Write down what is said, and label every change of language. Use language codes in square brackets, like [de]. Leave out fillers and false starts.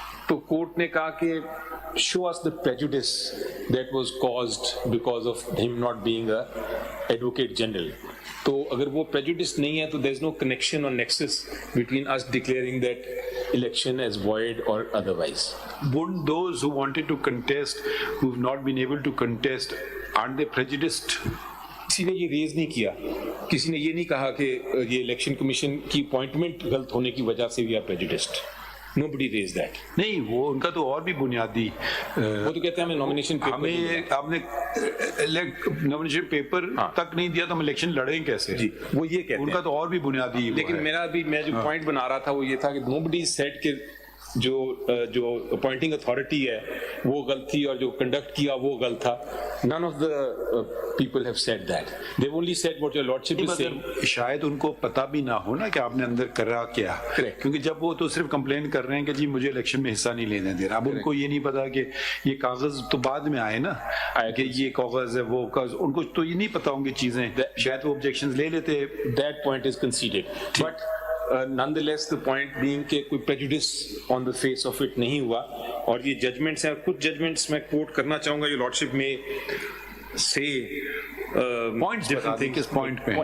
[ur] تو کورٹ نے کہا کہ [en] show us the prejudice that was caused because of him not being a advocate general. [ur] تو اگر وہ prejudice نہیں ہے تو [en] there is no connection or nexus between us declaring that election as void or otherwise. Wouldn't those who wanted to contest, who've not been able to contest, aren't they prejudiced? [ur] کسی نے یہ raise نہیں کیا, کسی نے یہ نہیں کہا کہ یہ الیکشن کمیشن کی اپوائنٹمنٹ غلط ہونے کی وجہ سے [en] we are prejudiced. Nobody raised that. [ur] نہیں, وہ ان کا تو اور بھی بنیادی, وہ تو کہتے ہیں ہمیں نامینیشن پیپر, ہمیں آپ نے نامینیشن پیپر تک نہیں دیا تو ہم الیکشن لڑیں کیسے؟ جی وہ یہ کہتے ہیں. ان کا تو اور بھی بنیادی. لیکن میرا بھی میں جو پوائنٹ بنا رہا تھا وہ یہ تھا کہ [en] nobody said [ur] کہ جو اپوائنٹنگ اتھارٹی ہے وہ غلط تھی اور جو کنڈکٹ کیا وہ غلط تھا. [en] None of the people have said that. They've only said what your lordship is saying. [ur] شاید ان کو پتہ بھی نہ ہو نا کہ آپ نے اندر کرا کیا, کیونکہ جب وہ تو صرف کمپلین کر رہے ہیں کہ جی مجھے الیکشن میں حصہ نہیں لینے دے رہا. اب ان کو یہ نہیں پتا کہ یہ کاغذ تو بعد میں آئے نا, کہ یہ کاغذ ہے وہ کاغذ, ان کو تو یہ نہیں پتا ہوں گی چیزیں, شاید وہ آبجیکشنز لے لیتے. [en] That point is conceded. But nonetheless the point being [ur] کہ کوئی [en] prejudice on the face of it [ur] نہیں ہوا. اور یہ ججمنٹس ہیں, کچھ ججمنٹس میں کوٹ کرنا چاہوں گا, یہ لارڈشپ میں سے پوائنٹس بتا دیں کس پوائنٹ پہ,